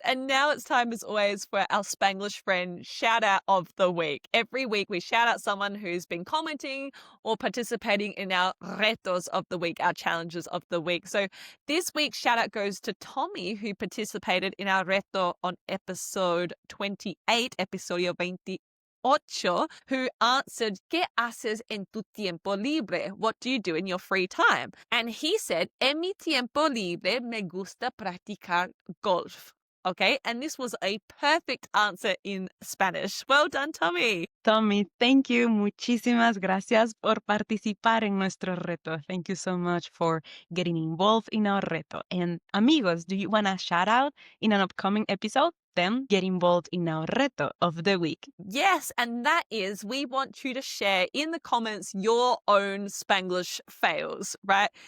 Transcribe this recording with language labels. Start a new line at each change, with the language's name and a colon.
English: And now it's time, as always, for our Spanglish friend shout out of the week. Every week we shout out someone who's been commenting or participating in our retos of the week, our challenges of the week. So this week's shout out goes to Tommy, who participated in our reto on episode 28,
Spanish: episodio 28.
English: Who answered,
Spanish: ¿Qué haces en tu tiempo libre?
English: What do you do in your free time? And he said,
Spanish: En mi tiempo libre me gusta practicar golf.
English: Okay, and this was a perfect answer in Spanish. Well done, Tommy. Tommy, thank you.
Spanish: Muchísimas gracias por participar en nuestro reto.
English: Thank you so much for getting involved in our reto. And amigos, do you want a shout out in an upcoming episode? Then get involved in our reto of the week. Yes, and that is we want you to share in the comments your own Spanglish fails, right?